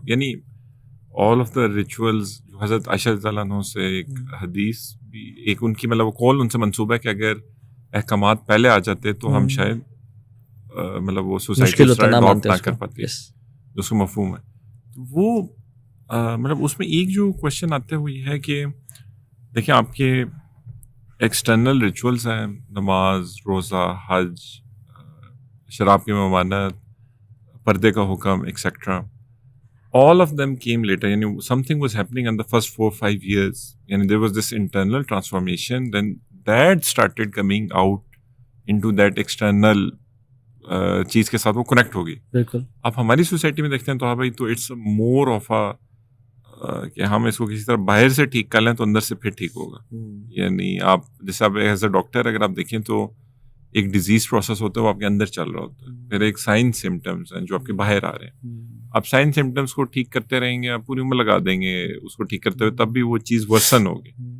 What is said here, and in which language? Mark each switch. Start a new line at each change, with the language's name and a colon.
Urdu: یعنی
English: all of the rituals
Urdu: جو حضرت عائشہ رضی اللہ عنہ سے ایک حدیث بھی, ایک ان کی مطلب وہ قول ان سے منسوب ہے کہ اگر احکامات پہلے آ جاتے تو ہم شاید مطلب وہ سوسائٹی اڈاپٹ نہ کر پاتے, جو اس کا مفہوم ہے. تو وہ مطلب اس میں ایک جو کوشچن آتا ہے وہ یہ ہے کہ دیکھیں آپ کے ایکسٹرنل ریچولز ہیں, نماز, روزہ, حج, شراب کی ممانعت, پردے کا حکم etcetera.
English: All of them came later. Yani, something was happening in the first 4-5 years. Yani, there was this internal transformation. Then that started coming out into that external
Urdu: چیز کے ساتھ وہ کنیکٹ ہوگی. بالکل. اب ہماری سوسائٹی میں دیکھتے ہیں تو ہاں بھائی تو اٹس مور آف کہ ہم اس کو کسی طرح باہر سے ٹھیک کر لیں تو اندر سے پھر ٹھیک ہوگا. یعنی آپ جیسے آپ ایز اے ڈاکٹر اگر آپ دیکھیں تو ایک ڈیزیز پروسیس ہوتا ہے وہ آپ کے اندر چل رہا ہوتا ہے. پھر ایک سائن سمٹمس ہیں جو آپ کے باہر آ رہے ہیں. آپ سائن سمٹمس کو ٹھیک کرتے رہیں گے, آپ پوری عمر لگا دیں گے اس کو ٹھیک کرتے ہوئے, تب بھی وہ چیز ورسن ہوگی.